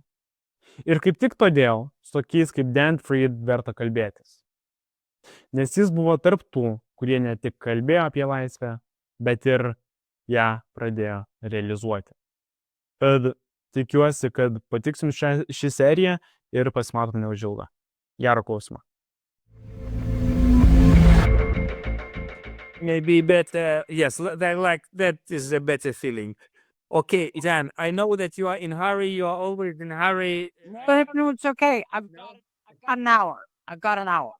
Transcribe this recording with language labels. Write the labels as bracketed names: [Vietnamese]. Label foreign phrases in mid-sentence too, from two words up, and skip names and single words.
[Lithuanian] Ir kaip tik todėl su tokiais kaip Dan Fried verta kalbėtis. Nes jis buvo tarp tų, kurie ne tik kalbėjo apie laisvę, bet ir ją pradėjo realizuoti. Tad tikiuosi, kad patiks jums ši serija ir pasimatom neužilgo. Gero klausimo. [English] Maybe better, yes, that is a better feeling. Okay, Dan, I know that you are in hurry, you are always in hurry. No, it's okay. I've got an hour. I've got an hour.